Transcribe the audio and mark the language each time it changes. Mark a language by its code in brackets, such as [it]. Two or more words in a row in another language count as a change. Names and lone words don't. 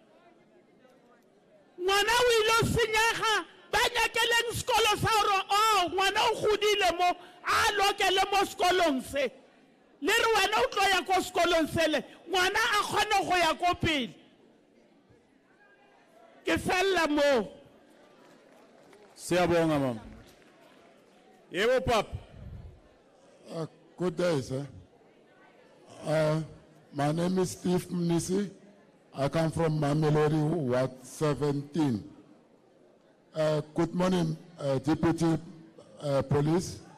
[nso] ngwana o ile o senyega ba nyakeleng sekolo sa gore ngwana o godile mo a lokele mo sekolong se le re wena o tlo ya ko sekolong sele ngwana a kgone go ya ko pele ke fella mo [zu] Siyabonga mama. Yebo papa. [en] Good day, sir. My name is Steve Mnisi. I come from Mamelodi, Ward 17. Good morning, Deputy Police.